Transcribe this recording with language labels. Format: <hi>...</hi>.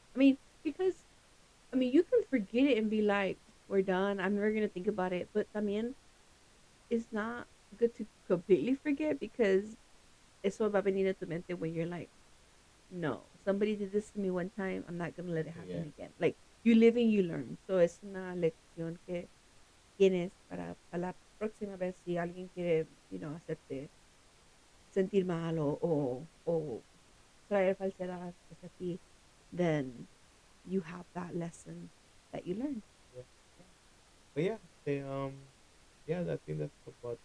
<en>I mean, because you can forget it and be like, "We're done. I'm never gonna think about it." But</en> <es>también,</es> <en>it's not good to completely forget because</en> <es>eso va a venir a tu mente</es> <en>when you're like, "No, somebody did this to me one time. I'm not gonna let it happen Yeah, again." Like you live and you learn.</en> <es>So es una lección que tienes para la próxima vez si alguien quiere, hacerte sentir mal o traer falsedad hacia ti,</es> <en>then you have that lesson that you learned. yeah. Yeah, But yeah, yeah, I think that's about</en>